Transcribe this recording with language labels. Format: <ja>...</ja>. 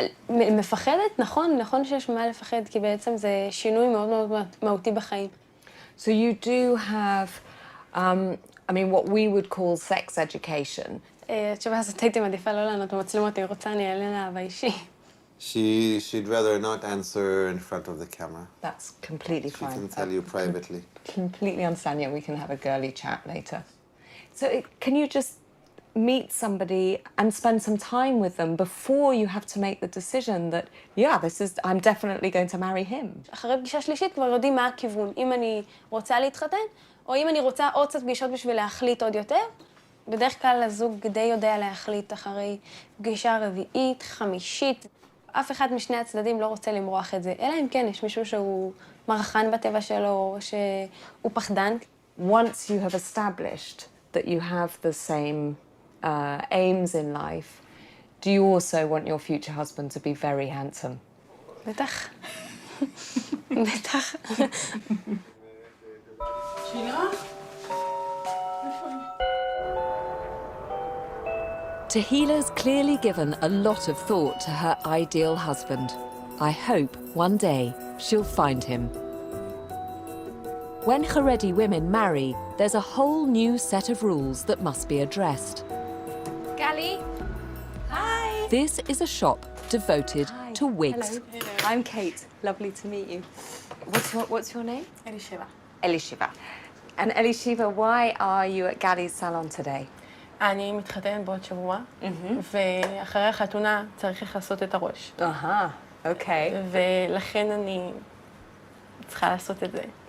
<he>מפחדת? נכון שיש מה לפחד, כי בעצם זה שינוי מאוד מאוד מהותי בחיים.</he> <en>So you do have, I mean, what we would call sex education.</en> <he>התשובה הזאת הייתי מעדיפה לא לענות במצלמות, אם רוצה אני אעלה לה באישי.</he> <en>She'd rather not answer in front of the camera. That's completely fine. She can tell you privately. Completely understand. Yeah, we can have a girly chat later. So can you just meet somebody and spend some time with them before you have to make the decision that, yeah, I'm definitely going to marry him?</en> <he>אחרי פגישה שלישית כבר יודעים מה הכיוון. אם אני רוצה להתחתן, או אם אני רוצה עוד קצת פגישות בשביל להחליט עוד יותר, בדרך כלל הזוג די יודע להחליט אחרי פגישה רביעית, חמישית. אף אחד משני הצדדים לא רוצה למרוח את זה, אלא אם כן יש מישהו שהוא מרחן בטבע שלו, שהוא פחדן.</he> <en>Once you have established that you have the same aims in life, do you also want your future husband to be very handsome?</en> <he>בטח. בטח. שילה?</he> <en>Tehila's clearly given a lot of thought to her ideal husband. I hope one day she'll find him. When Haredi women marry, there's a whole new set of rules that must be addressed. Gali? Hi! This is a shop devoted to wigs. Hello. I'm Kate. Lovely to meet you. What's your name? Elisheva. Elishiva. And Elishiva, why are you at Gali's salon today?</en> <he>אני מתחתנת בעוד שבוע, ואחרי החתונה צריך לכסות את הראש.</he> <en>Okay.</en> <he>ולכן אני צריכה לעשות את זה.</he>